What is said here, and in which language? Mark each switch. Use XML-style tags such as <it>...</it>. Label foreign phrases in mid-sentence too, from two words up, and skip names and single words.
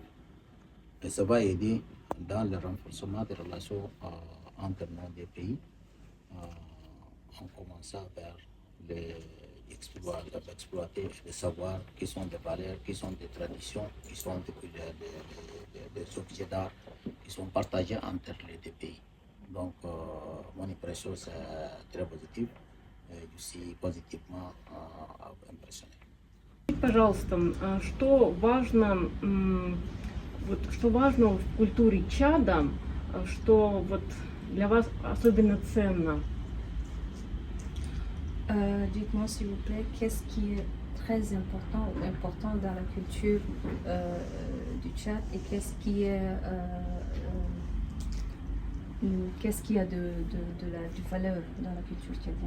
<fr>Et ça va aider dans le renforcement des relations entre nos deux pays, en commençant par exploiter les savoirs qui sont des valeurs, qui sont des traditions, qui sont des objets d'art qui sont partagés entre les deux pays. Donc, mon impression, c'est très positive. Je suis positivement impressionné.</fr> <ru>Пожалуйста, что важно, что важно в культуре Чада, что вот для вас особенно ценно?</ru> <fr>Dites-moi s'il vous plaît, qu'est-ce qui est très important dans la culture du Tchad et qu'est-ce qui a de valeur dans la culture tchadienne?</fr>